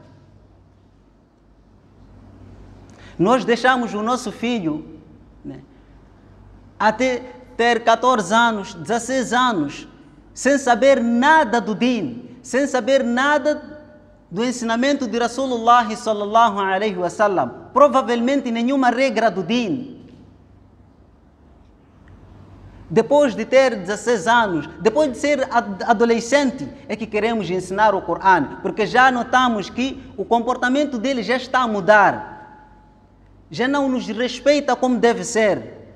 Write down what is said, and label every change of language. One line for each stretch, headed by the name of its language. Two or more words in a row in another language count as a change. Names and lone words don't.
Portuguese: Nós deixamos o nosso filho até ter 14 anos, 16 anos, sem saber nada do Din, sem saber nada do ensinamento de Rasulullah
Arabic: صلى الله عليه وسلم,
Portuguese: provavelmente nenhuma regra do Din. Depois de ter 16 anos, depois de ser adolescente, é que queremos ensinar o Corão, porque já notamos que o comportamento dele já está a mudar, já não nos respeita como deve ser.